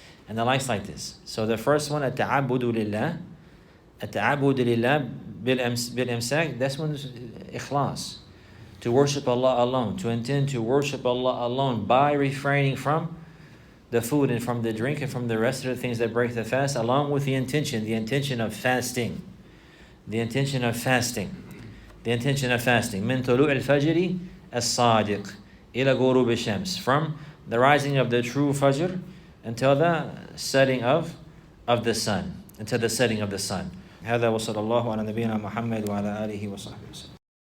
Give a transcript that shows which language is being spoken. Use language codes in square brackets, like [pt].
[en] And the likes like this. So the first one, at-ta'abudu lillah. [ar] At-ta'abudu lillah bil-imsak, [en] that's one is ikhlas. To worship Allah alone. To intend to worship Allah alone by refraining from the food and from the drink and from the rest of the things that break the fast, along with the intention of fasting. The intention of fasting. The intention of fasting. [ar] من طلوع الفجر الصادق إلى غروب الشمس. [en] From the rising of the true fajr until the setting of the sun. Until the setting of the sun. [ar] هذا وصلى الله على نبينا محمد وعلى آله وصحبه وسلم.